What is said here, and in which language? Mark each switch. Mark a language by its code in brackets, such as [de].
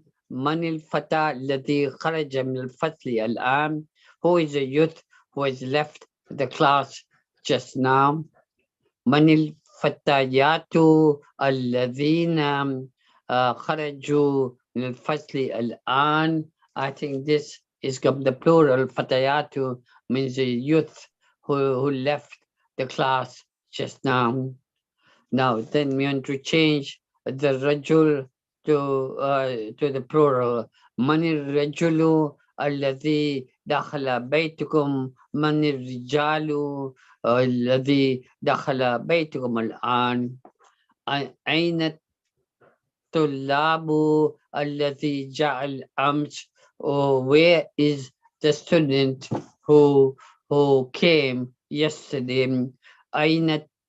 [ar] من الفتى الذي خرج من الفصل الآن? [en] Who is the youth who has left the class just now? [ar] من الفتيات الذين خرجوا من الفصل الآن? [en] I think this is the plural. Fatayatu means the youth who left the class just now. Now, then we want to change the rajul to the plural. [ar] من الرجل الذي دخل بيتكم من الرجال الذي دخل بيتكم الآن أين الطلاب الذي جاء الأمس [en] where is the student who came yesterday [ar] أين